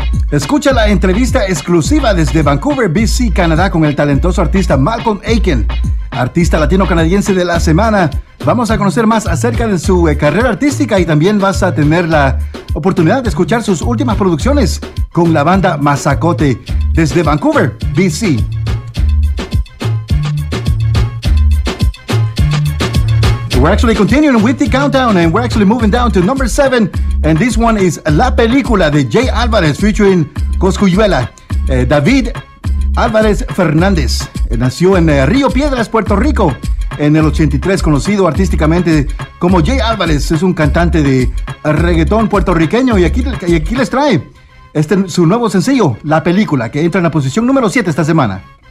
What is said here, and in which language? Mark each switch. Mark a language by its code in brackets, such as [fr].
[es] Escucha la entrevista exclusiva desde Vancouver, BC, Canadá, con el talentoso artista Malcolm Aiken, artista latino-canadiense de la semana. Vamos a conocer más acerca de su carrera artística y también vas a tener la oportunidad de escuchar sus últimas producciones con la banda Mazacote, desde Vancouver, BC. [en] We're actually continuing with the countdown and we're actually moving down to number 7. And this one is La Película de Jay Álvarez featuring Cosculluela. [es] David Álvarez Fernández nació en Río Piedras, Puerto Rico, en el 83. Conocido artísticamente como Jay Álvarez, es un cantante de reggaetón puertorriqueño. Y aquí les trae su nuevo sencillo, La Película, que entra en la posición número 7 esta semana.